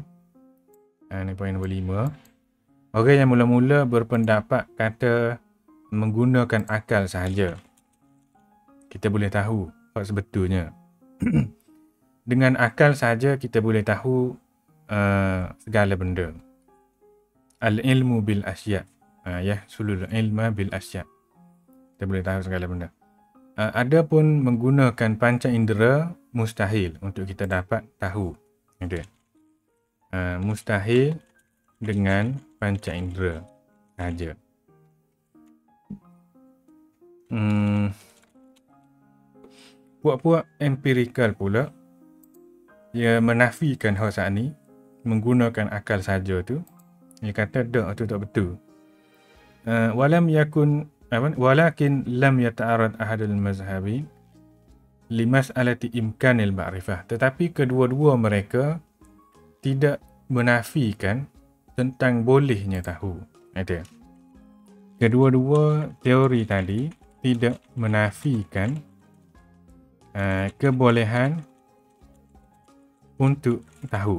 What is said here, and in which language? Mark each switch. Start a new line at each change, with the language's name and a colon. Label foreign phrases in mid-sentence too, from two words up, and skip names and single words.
Malay: Ni poin nombor 5. Orang yang mula-mula berpendapat kata menggunakan akal sahaja kita boleh tahu apa sebetulnya. Dengan akal sahaja kita boleh tahu segala benda.
Arabic: العلم بالأشياء. حصول العلم بالأشياء.
Malay: Kita boleh tahu segala benda. Adapun menggunakan panca indera mustahil untuk kita dapat tahu. Gitu. Mustahil dengan panca indera saja. Puak-puak empirikal pula dia menafikan hal saat ni menggunakan akal saja tu. Dia kata dak tu tak betul.
Arabic: ولكن لم يتعرض أحد المذهبين لمسألة إمكان المعرفة.
Malay: Tetapi kedua-dua mereka tidak menafikan tentang bolehnya tahu. Ada. Kedua-dua teori tadi tidak menafikan kebolehan untuk tahu.